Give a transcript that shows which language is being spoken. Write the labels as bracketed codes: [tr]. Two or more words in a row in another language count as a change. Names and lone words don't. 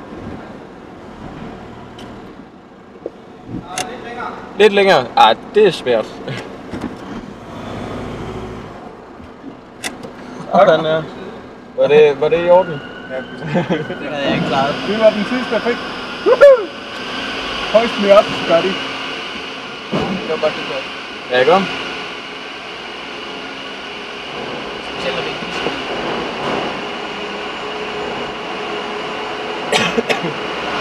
[da] Lidt længere? Ah, det er svært. Sådan der. Var det i orden? Ja, Det havde jeg ikke klaret. det var den sidste, jeg fik. [en] Woohoo! Hoist me up, Scotty. [da] Det var godt, du kørte. Ja, ikke om? Specielt når det ikke er